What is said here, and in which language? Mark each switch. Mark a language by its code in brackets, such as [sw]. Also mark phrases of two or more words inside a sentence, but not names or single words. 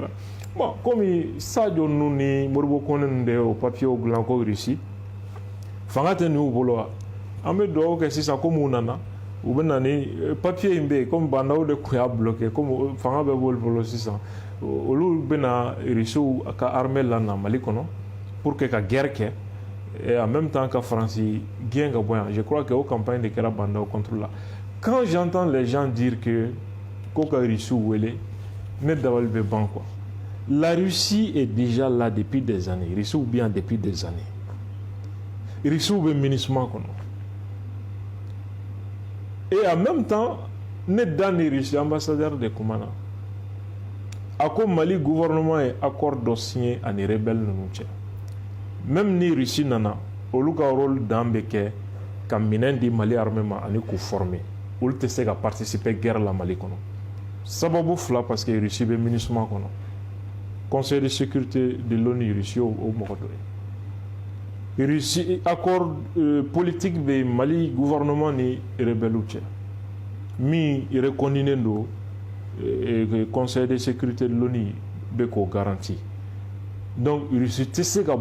[bm] Bon komi Sadio ninnu ni Modibo Konɛ ninnu de y'o papier dilan ko Russie fanga tɛ n'u bolo wa an bɛ dugawu kɛ sisan komi u nana u bɛ na ni papier in bɛ yen komi bandaw de tun y'a bloqué komi fanga bɛ b'olu bolo sisan olu bɛna Russiw ka armée lana Mali kɔnɔ [fr] pour que [bm] ka guerre kɛ [fr] et en même temps [bm] ka Faransi gɛn ka bɔ yan [fr] je crois que [bm] o campagne de kɛra bandaw [fr] contre la quand j'entends les gens dire que [bm] ko ka Russiw wele ne dabali bɛ ban quoi. [fr] La Russie est déjà là depuis des années [bm] Russiw bɛ yan [fr] depuis des années [bm] Russiw bɛ MINUSMA kɔnɔ [fr] et en même temps [bm] ne da ni Russie ambassadeur de kumana a ko Mali gouvernement ye accord dɔ signé ani rebelle ninnu cɛ même ni Russie nana olu ka rôle dan bɛ kɛ ka minɛn di Mali armée ma ani k'u former olu tɛ se ka participer guerre la Mali kɔnɔ sababu fila [fr] parce que [bm] Russie bɛ MINUSMA kɔnɔ Conseil de sécurité de l'ONU Russie o mɔgɔ dɔ ye Russie [fr] accord politique [bm] bɛ Mali gouvernement ni rebelle cɛ min reconnuen don Conseil de sécurité de l'ONU bɛ k'o garanti donc Russie tɛ se ka